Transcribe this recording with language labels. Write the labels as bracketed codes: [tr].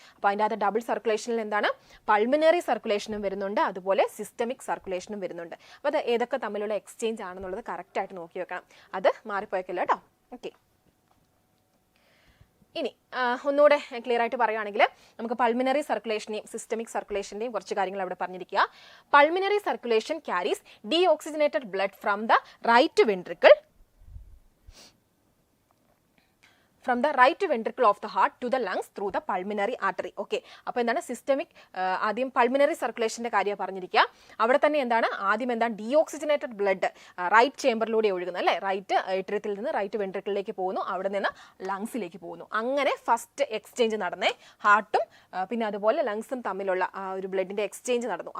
[ml] അപ്പോൾ അതിൻ്റെ അകത്ത് ഡബിൾ സർക്കുലേഷനിൽ എന്താണ് പൾമിനറി സർക്കുലേഷനും വരുന്നുണ്ട്, അതുപോലെ സിസ്റ്റമിക് സർക്കുലേഷനും വരുന്നുണ്ട്. അപ്പോൾ അത് ഏതൊക്കെ തമ്മിലുള്ള എക്സ്ചേഞ്ച് ആണെന്നുള്ളത് കറക്റ്റായിട്ട് നോക്കി വെക്കണം, അത് മാറിപ്പോയേക്കില്ല കേട്ടോ. ഓക്കെ, ഇനി ഒന്നുകൂടെ ക്ലിയർ ആയിട്ട് പറയുകയാണെങ്കിൽ നമുക്ക് പൾമിനറി സർക്കുലേഷനെയും സിസ്റ്റമിക് സർക്കുലേഷൻ്റെയും കുറച്ച് കാര്യങ്ങൾ അവിടെ പറഞ്ഞിരിക്കുക. [en] Pulmonary circulation carries deoxygenated blood from the right ventricle from the right ventricle of the heart to the lungs through the pulmonary artery. [ml] Okay, അപ്പോൾ എന്താണ് സിസ്റ്റമിക്, ആദ്യം പൾമിനറി സർക്കുലേഷൻ്റെ കാര്യം പറഞ്ഞിരിക്കുക. അവിടെ തന്നെ ആദ്യം ഡീഓക്സിജനേറ്റഡ് ബ്ലഡ് റൈറ്റ് ചേംബറിലൂടെ ഒഴുകുന്നത് അല്ലേ, റൈറ്റ് ഏട്രിയത്തിൽ നിന്ന് റൈറ്റ് വെൻട്രിക്കിളിലേക്ക് പോകുന്നു, അവിടെ നിന്ന് ലങ്സിലേക്ക് പോകുന്നു. അങ്ങനെ ഫസ്റ്റ് എക്സ്ചേഞ്ച് നടന്നേ, ഹാർട്ടും പിന്നെ അതുപോലെ ലങ്സും തമ്മിലുള്ള ഒരു ബ്ലഡിൻ്റെ എക്സ്ചേഞ്ച് നടന്നു.